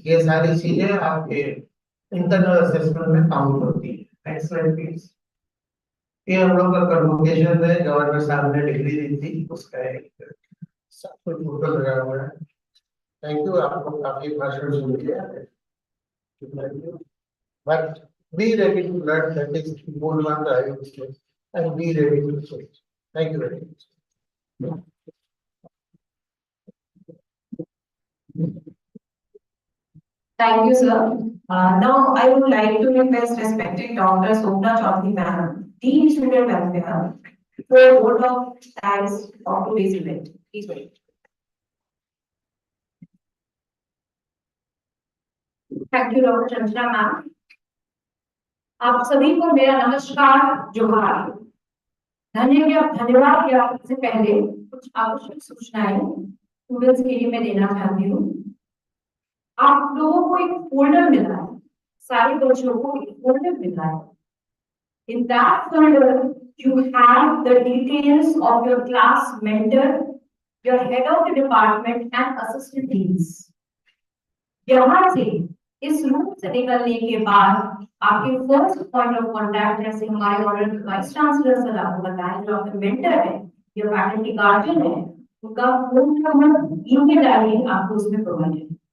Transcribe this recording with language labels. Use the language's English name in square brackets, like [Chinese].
[Hindi] ये सारी चीजें आपके इंटरनल असेसमेंट में काउंट होती है। [English] Next slide please. [Hindi] ये हम लोग का कन्वोकेशन है, गवर्नर साहब ने डिग्री दी थी, उसका एक सब कुछ फोटो लगा हुआ है। [English] thank you, [Hindi] आप लोग काफी भाषण सुन लिया। [English] But be ready to learn, that is goal one I would say, and be ready to change. Thank you very much. Thank you, sir. Now I would like to request respected Dr. Sopna Chaudhary ma'am, Dean Student Welfare, for a vote of thanks of today's event. Please wait. Thank you, Dr. Chandra ma'am. [Hindi] आप सभी को मेरा नमस्कार जोहार। धन्यवाद या से पहले कुछ आवश्यक सूचनाएं स्टूडेंट्स के लिए मैं देना चाहती हूँ। आप लोगों को एक फोल्डर मिला है, सारे बच्चों को एक फोल्डर मिला है। [English] In that folder, you have the details of your class mentor, your head of the department and assistant deans. [Hindi] यहाँ से इस रूम से निकलने के बाद आपके फर्स्ट पॉइंट ऑफ कांटेक्ट जैसे हमारे ऑनरेबल वाइस चांसलर सर आपको बताएं जो आपके मेंटर है या फैकल्टी गार्जियन है उनका फोन नंबर ईमेल आईडी आपको उसमें प्रोवाइड है।